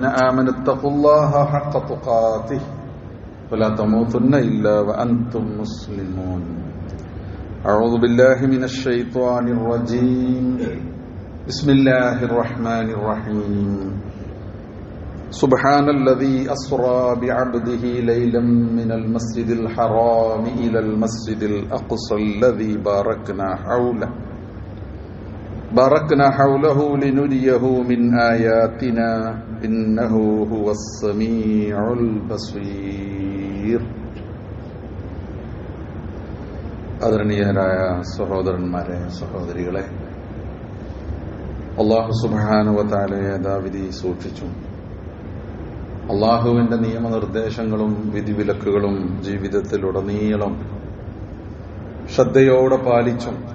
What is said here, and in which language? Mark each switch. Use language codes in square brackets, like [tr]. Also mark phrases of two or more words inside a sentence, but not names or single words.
[ar] آمنوا اتقوا الله حق تقاته ولا تموتن إلا وأنتم مسلمون أعوذ بالله من الشيطان الرجيم بسم الله الرحمن الرحيم سبحان الذي أسرى بعبده ليلا من المسجد الحرام إلى المسجد الأقصى الذي باركنا حوله لنريه من آياتنا إنه هو السميع البصير [ml] ആദരണീയരായ സഹോദരന്മാരെ സഹോദരികളെ, [ar] الله سبحانه وتعالى [ml] യഥാവിധി സൂക്ഷിച്ചു അള്ളാഹുവിന്റെ നിയമനിർദ്ദേശങ്ങളും വിധിവിലക്കുകളും ജീവിതത്തിലുടനീളം ശ്രദ്ധയോടെ പാലിച്ചും